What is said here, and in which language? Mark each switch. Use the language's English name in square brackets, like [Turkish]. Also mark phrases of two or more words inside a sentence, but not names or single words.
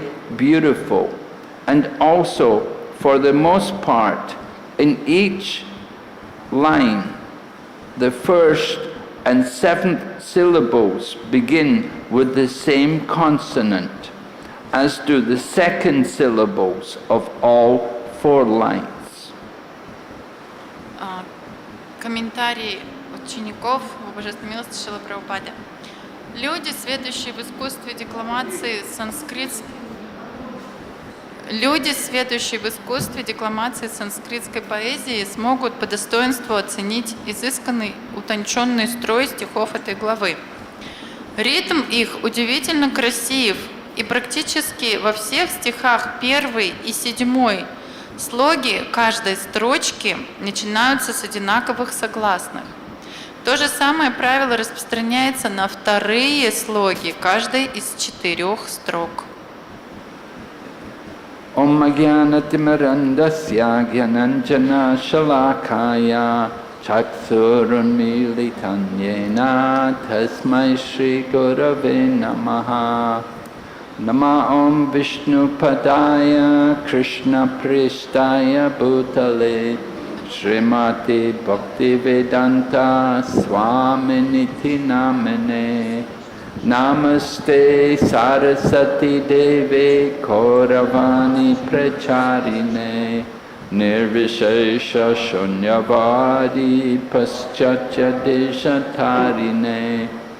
[English] beautiful, and also, for the most part, in each line, the first and seventh syllables begin with the same consonant, as do the second syllables of all four lines. [Russian] Комментарий учеников в Божественной милости Шрилы Прабхупады. Люди, сведущие в искусстве декламации санскритской поэзии, смогут по достоинству оценить изысканный, утонченный строй стихов этой главы. Ритм их удивительно красив, и практически во всех стихах 1 и 7 слоги каждой строчки начинаются с одинаковых согласных. То же самое правило распространяется на вторые слоги каждой из 4 строк. [Sanskrit] ओम् ज्ञानतिमिरान्धस्य ज्ञानाञ्जन शलाकया चक्षुरुन्मीलितं येन तस्मै श्री गुरवे नमः. नम ओम् विष्णु पादाय कृष्ण प्रेष्ठाय भूतले श्रीमति भक्ति वेदान्त स्वामिन् इति नामिने नमस्ते सारस्वते देवे गौरवाणी प्रचारिणे निर्विशेष शून्यवादि पाश्चात्य देशतारिणे